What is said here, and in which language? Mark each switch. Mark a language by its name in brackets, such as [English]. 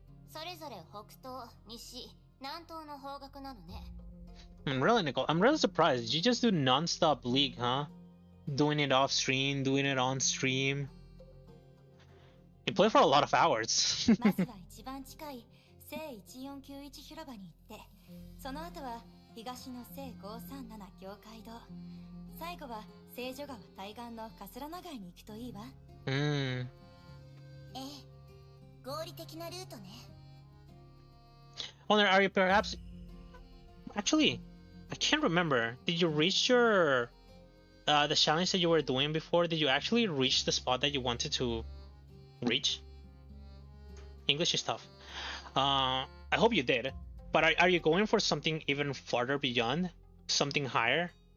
[Japanese] それぞれ北東、西、南東の方角なのね。 [English] Really, Nicole, I'm really surprised. You just do non-stop League, huh? Doing it off stream, doing it on stream. You play for a lot of hours. [Japanese] まずは一番近い聖1491広場に行って、その後は東の聖537教会堂、最後は聖女川対岸の桂長井に行くといいわ。ええ、合理的なルートね。 [English] Honor, are you perhaps... Actually, I can't remember. Did you reach your... the challenge that you were doing before? Did you actually reach the spot that you wanted to reach? English is tough. I hope you did. But are you going for something even farther beyond? Something higher?